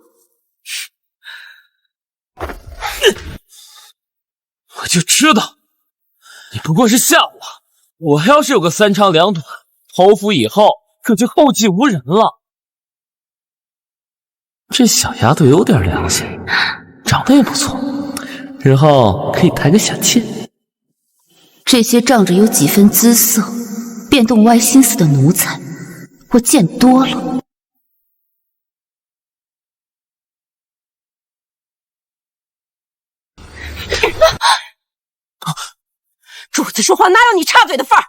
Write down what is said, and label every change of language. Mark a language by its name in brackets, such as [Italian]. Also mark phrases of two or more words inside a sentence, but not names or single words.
[Chinese] 我就知道，你不過是嚇我。我要是有個3長2短，侯府以後可就後繼無人了。這小丫頭有點良心，長得也不錯，日後可以抬個小妾。這些仗着有幾分姿色，便動歪心思的奴才，我見多了。主子说話哪有你插嘴的份兒？